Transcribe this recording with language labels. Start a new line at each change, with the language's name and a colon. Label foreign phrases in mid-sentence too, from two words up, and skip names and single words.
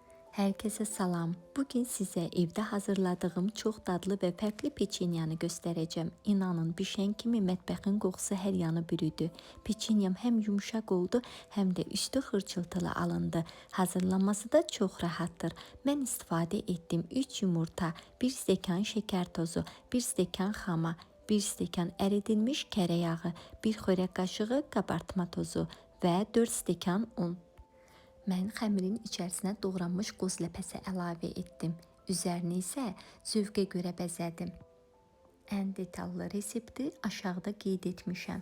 Turkish: Herkese salam. Bugün size evde hazırladığım çok dadlı ve fərqli peçenyanı göstereceğim.
Azerbaijani: İnanın bişən kimi mətbəxin qoxusu hər yanı bürüdü.
Turkish: Peçenyam hem yumuşak oldu hem de üstü xırçıltılı alındı. Hazırlanması da çok rahattır. Ben istifadə ettim
Azerbaijani: 3 yumurta, 1 stəkan şeker tozu, 1 stəkan xama, 1 stəkan əridilmiş kərə yağı, 1 xörək qaşığı qabartma tozu və 4 stəkan un. Mən xəmirin içərisinə doğranmış qoz ləpəsi əlavə etdim. Üzərini isə zövqə görə bəzədim. Ən detallı resepti aşağıda qeyd etmişəm.